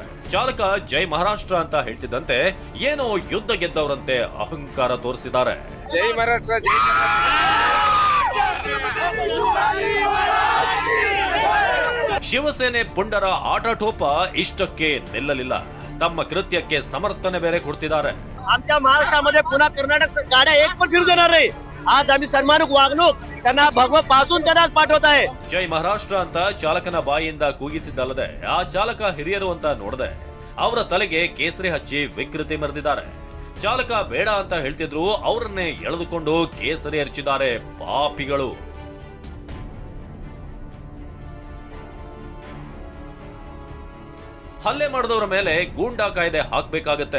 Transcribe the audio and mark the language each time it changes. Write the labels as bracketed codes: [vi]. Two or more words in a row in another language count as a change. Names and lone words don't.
[kn] ಚಾಲಕ ಜೈ ಮಹಾರಾಷ್ಟ್ರ ಅಂತ ಹೇಳ್ತಿದ್ದಂತೆ ಏನೋ ಯುದ್ಧ ಗೆದ್ದವರಂತೆ ಅಹಂಕಾರ ತೋರಿಸಿದ್ದಾರೆ. ಜೈ ಮಹಾರಾಷ್ಟ್ರ. ಶಿವಸೇನೆ ಪುಂಡರ ಆಟೋಪ ಇಷ್ಟಕ್ಕೆ ನಿಲ್ಲಲಿಲ್ಲ. ತಮ್ಮ ಕೃತ್ಯಕ್ಕೆ ಸಮರ್ಥನೆ ಬೇರೆ ಕೊಡ್ತಿದ್ದಾರೆ. [mr] आमच्या महाराष्ट्रामध्ये पुन्हा कर्नाटक गाड्या एक पण फिरू देणार नाही. आज आम्ही सन्मानक वागणूक त्यांना भगवत पासून त्यांना पाठवत आहे. [kn] ಜೈ ಮಹಾರಾಷ್ಟ್ರ ಅಂತ ಚಾಲಕನ ಬಾಯಿಯಿಂದ ಕೂಗಿಸಿದ್ದಲ್ಲದೆ ಆ ಚಾಲಕ ಹಿರಿಯರು ಅಂತ ನೋಡದೆ ಅವರ ತಲೆಗೆ ಕೇಸರಿ ಹಚ್ಚಿ ವಿಕೃತಿ ಮೆರೆದಿದ್ದಾರೆ. ಚಾಲಕ ಬೇಡ ಅಂತ ಹೇಳ್ತಿದ್ರು, ಅವರನ್ನೇ ಎಳೆದುಕೊಂಡು ಕೇಸರಿ ಹಚ್ಚಿದ್ದಾರೆ ಪಾಪಿಗಳು. ಹಲ್ಲೆ ಮಾಡಿದವರ ಮೇಲೆ ಗೂಂಡಾ ಕಾಯ್ದೆ ಹಾಕಬೇಕಾಗತ್ತೆ.